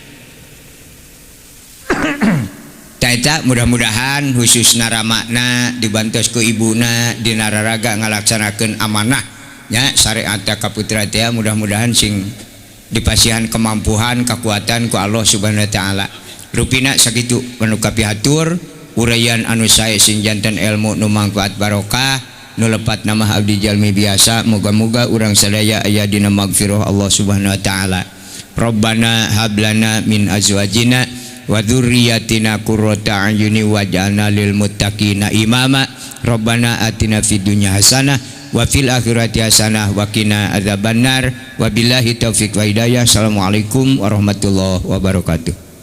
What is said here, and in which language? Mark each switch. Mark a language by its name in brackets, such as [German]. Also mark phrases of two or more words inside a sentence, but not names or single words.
[Sundanese] Taeta mudah-mudahan khususna ramakna dibantos ku ibuna dina raraga ngalaksanakeun amanah nya syariat ka putra teh mudah-mudahan sing dipasihan kemampuan kekuatan ku Allah [Arabic] سبحانه وتعالى [Sundanese] rupina sakitu panu kapihatur uraian anu sae sing janten ilmu nu mangfaat barokah nu lepat nama abdi jalmi biasa moga-moga urang sadaya aya dina magfirah Allah [Arabic] سبحانه وتعالى. ربنا هب لنا من أزواجنا وذرياتنا قرة أعين واجعلنا للمتقين إماما. ربنا آتنا في الدنيا حسنة وفي الآخرة حسنة وقنا عذاب النار. وبالله التوفيق والهداية. السلام عليكم ورحمة الله وبركاته.